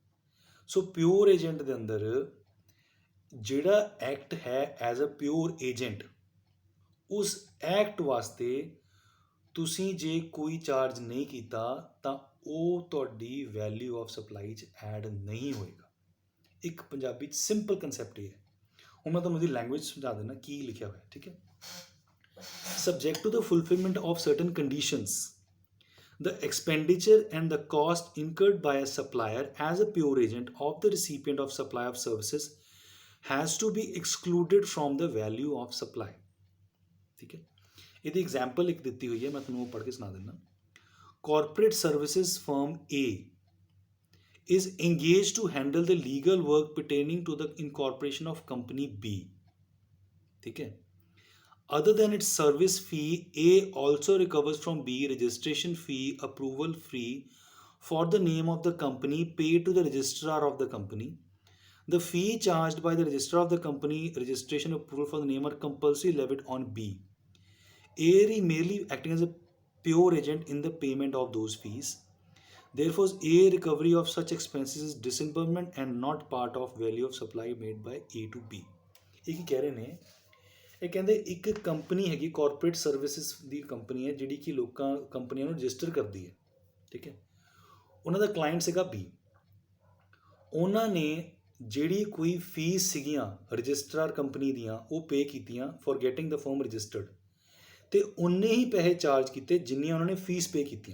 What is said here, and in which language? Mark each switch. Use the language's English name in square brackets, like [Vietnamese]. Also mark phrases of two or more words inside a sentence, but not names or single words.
[Punjabi] ਸੋ [English] pure agent [Punjabi] ਦੇ ਅੰਦਰ ਜਿਹੜਾ ਐਕਟ ਹੈ [English] as a pure agent, [Punjabi] ਉਸ ਐਕਟ ਵਾਸਤੇ ਤੁਸੀਂ ਜੇ ਕੋਈ ਚਾਰਜ ਨਹੀਂ ਕੀਤਾ ਤਾਂ ਉਹ ਤੁਹਾਡੀ [English] value of supply [Punjabi] 'ਚ ਐਡ ਨਹੀਂ ਹੋਏਗਾ। ਇੱਕ ਪੰਜਾਬੀ 'ਚ [English] simple concept [Punjabi] ਇਹ ਹੈ। ਹੁਣ ਮੈਂ ਤੁਹਾਨੂੰ ਇਹਦੀ ਲੈਂਗੁਏਜ ਸਮਝਾ ਦਿੰਦਾ ਕੀ ਲਿਖਿਆ ਹੋਇਆ, ਠੀਕ ਹੈ। [English] Subject to the fulfillment of certain conditions, the expenditure and the cost incurred by a supplier as a pure agent of the recipient of supply of services has to be excluded from the value of supply, [Punjabi] ਠੀਕ ਹੈ। ਇਹਦੀ एग्जाम्पल ਇੱਕ ਦਿੱਤੀ ਹੋਈ ਹੈ, ਮੈਂ ਤੁਹਾਨੂੰ ਉਹ ਪੜ੍ਹ ਕੇ ਸੁਣਾ ਦਿੰਦਾ। [English] Corporate services firm A is engaged to handle the legal work pertaining to the incorporation of company B, [Punjabi] ਠੀਕ ਹੈ। [English] Other than its service fee, A also recovers from B registration fee, approval fee for the name of the company paid to the registrar of the company. The fee charged by the registrar of the company, registration approval for the name are compulsory levied on B. A merely acting as a pure agent in the payment of those fees. Therefore, A recovery of such expenses is disbursement and not part of value of supply made by A to B. [Punjabi] ਇਹ ਕੀ ਕਹਿ ਰਹੇ ਨੇ? ਇਹ ਕਹਿੰਦੇ ਇੱਕ ਕੰਪਨੀ ਹੈਗੀ, [English] corporate services [Punjabi] ਦੀ ਕੰਪਨੀ ਹੈ ਜਿਹੜੀ ਕਿ ਕੰਪਨੀਆਂ ਨੂੰ ਰਜਿਸਟਰ ਕਰਦੀ ਹੈ, ਠੀਕ ਹੈ। ਉਹਨਾਂ ਦਾ ਕਲਾਇੰਟ ਸੀਗਾ B। ਉਹਨਾਂ ਨੇ ਜਿਹੜੀ ਕੋਈ ਫੀਸ ਸੀਗੀਆਂ [English] registrar company [Punjabi] ਦੀਆਂ ਉਹ ਪੇ ਕੀਤੀਆਂ [English] for getting the firm registered, [Punjabi] ਅਤੇ ਉਨੇ ਹੀ ਪੈਸੇ ਚਾਰਜ ਕੀਤੇ ਜਿੰਨੀਆਂ ਉਹਨਾਂ ਨੇ ਫੀਸ ਪੇ ਕੀਤੀਆਂ।